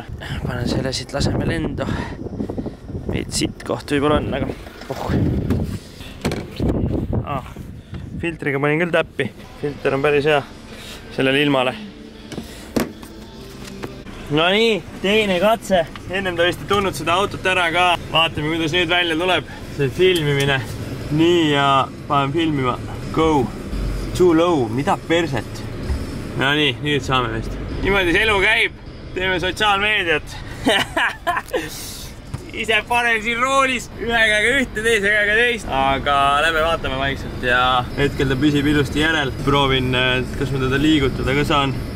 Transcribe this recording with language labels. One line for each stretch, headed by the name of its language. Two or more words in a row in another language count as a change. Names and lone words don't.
Estonian: Panen selle siit, laseme lendu. Veid siit koht võib-olla on, aga filtriga panin küll täppi. Filter on päris hea sellele ilmale. No nii, teine katse. Ennem ta vist ei tulnud seda autot ära ka. Vaatame, kuidas nüüd välja tuleb. See filmimine. Nii ja panen filmima. Go.
English: Too low.
Estonian: Mida perset? No nii, nüüd saame vist. Niimoodi see elu käib. Teeme sotsiaalmeediat. Ise panen siin roolis. Ühe käega ühte, teise käega teist. Aga lähme vaatame vaikselt ja hetkel ta püsib ilusti järel. Proovin, kas ma teda liigutada ka saan.